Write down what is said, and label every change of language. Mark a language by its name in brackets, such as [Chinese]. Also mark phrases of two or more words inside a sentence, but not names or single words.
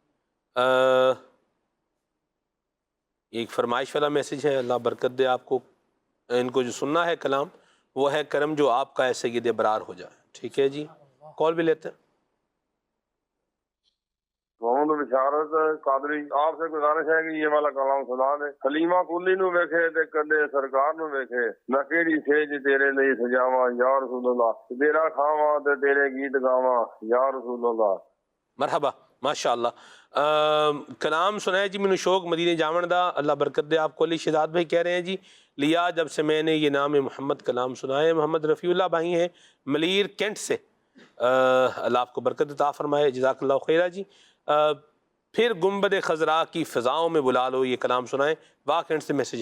[Urdu] ایک فرمائش والا میسج ہے، اللہ برکت دے آپ کو۔ ان کو جو سننا ہے کلام وہ ہے کرم جو آپ کا ہے سید ابرار ہو جائے۔ ٹھیک ہے جی، کال بھی لیتے ہیں۔ محمد بشارت قادری، آپ سے گزارش ہے کہ یہ والا کلام سنا دے۔ [Punjabi] حلیمہ کلی نو ویکھے تے کدے سرکار نو ویکھے، میں کیڑی سیج تیرے لئی سجاواں یا رسول اللہ، تیرا کھاواں تے تیرے گیت گاواں یا رسول اللہ۔ [Urdu] مرحبا، ماشاءاللہ۔ کلام سنائے جی [Punjabi] مینوں شوق مدینے جاون دا، [Urdu] اللہ برکت دے آپ کو۔ علی شہزاد بھائی کہہ رہے ہیں جی لیا جب سے میں نے یہ نام محمد کلام سنائے۔ محمد رفیع اللہ بھائی ہیں ملیر کینٹ سے، اللہ آپ کو برکت عطا فرمائے، [Arabic] جزاک اللہ خیرہ [Urdu] جی۔ پھر گنبد خضراء کی فضاؤں میں بلا لو، یہ کلام سنائیں، واقعات سے میسج ہے۔